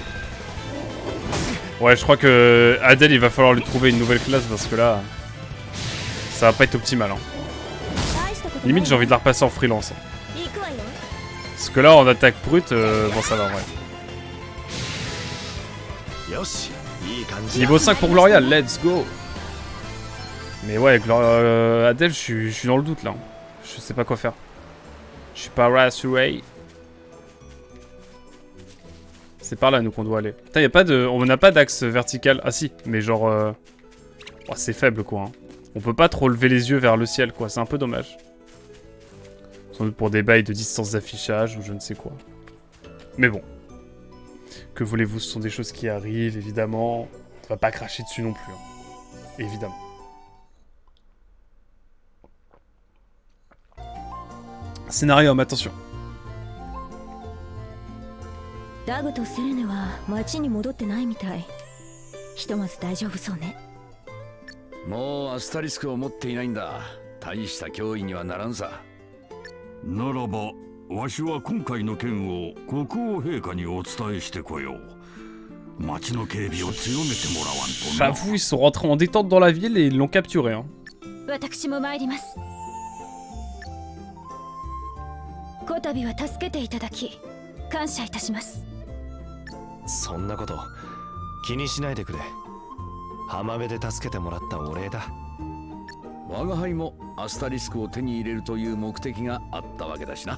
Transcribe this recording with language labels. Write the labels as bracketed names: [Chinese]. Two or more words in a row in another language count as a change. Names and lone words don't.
[French] Ouais, je crois que Adèle, il va falloir lui trouver une nouvelle classe parce que là, ça va pas être optimal. Hein. Limite, j'ai envie de la repasser en freelance. Hein. Parce que là, en attaque brute, bon, ça va, ouais. Niveau 5 pour Gloria, [English] let's go. [French] Mais ouais, Adèle, je suis dans le doute là. Je sais pas quoi faire. Je suis pas rassuré. C'est par là, nous, qu'on doit aller. Putain, on n'a pas d'axe vertical. Ah si, mais genre... Oh, c'est faible, quoi. Hein. On peut pas trop lever les yeux vers le ciel, quoi. C'est un peu dommage. Sans doute pour des bails de distance d'affichage ou je ne sais quoi. Mais bon. Que voulez-vous, ce sont des choses qui arrivent, évidemment. On va pas cracher dessus non plus. Hein. Évidemment. Scénario, attention. [Japanese] ダグとセレネは町に戻ってないみたい。ひとまず大丈夫そうね。もうアスタリスクを持っていないんだ。大した脅威にはならんさ。ならば、わしは今回の件を国王陛下にお伝えしてこよう。町の警備を強めてもらわんとな。 [French] J'avoue, ils sont rentrés en détente dans la ville et ils l'ont capturé. Hein. [Japanese] 私も参ります。こたびは助けていただき、感謝いたします。そんなこと気にしないでくれ。浜辺で助けてもらったお礼だ。我が輩もアスタリスクを手に入れるという目的があったわけだしな。